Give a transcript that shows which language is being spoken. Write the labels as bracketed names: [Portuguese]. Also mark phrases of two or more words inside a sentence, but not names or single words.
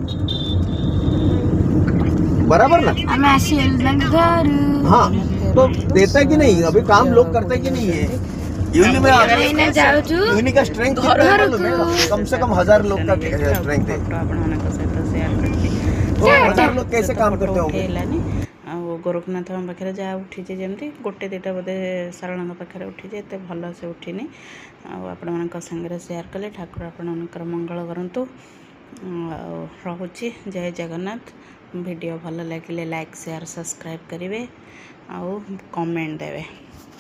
[Hindi] बराबर ना? हाँ, तो देता कि नहीं? अभी काम लोग करते कि नहीं है? यूनि में यूनि का स्ट्रेंथ कितना है मालूम है? कम से कम 1000 लोग का स्ट्रेंथ है। तो 1000 लोग कैसे काम करते होंगे? [Odia] ଆଉ ଗୋରଖନାଥଙ୍କ ପାଖରେ ଯାହା ଉଠିଛି, ଯେମିତି ଗୋଟେ ଦୁଇଟା ବୋଧେ ସାରଳାଙ୍କ ପାଖରେ ଉଠିଛି, ଏତେ ଭଲ ସେ ଉଠିନି। ଆଉ ଆପଣମାନଙ୍କ ସାଙ୍ଗରେ ସେୟାର କଲେ। ଠାକୁର ଆପଣମାନଙ୍କର ମଙ୍ଗଳ କରନ୍ତୁ। ଆଉ ରହୁଛି, ଜୟ ଜଗନ୍ନାଥ। ଭିଡ଼ିଓ ଭଲ ଲାଗିଲେ ଲାଇକ୍, ସେୟାର, ସବସ୍କ୍ରାଇବ୍ କରିବେ ଆଉ କମେଣ୍ଟ ଦେବେ।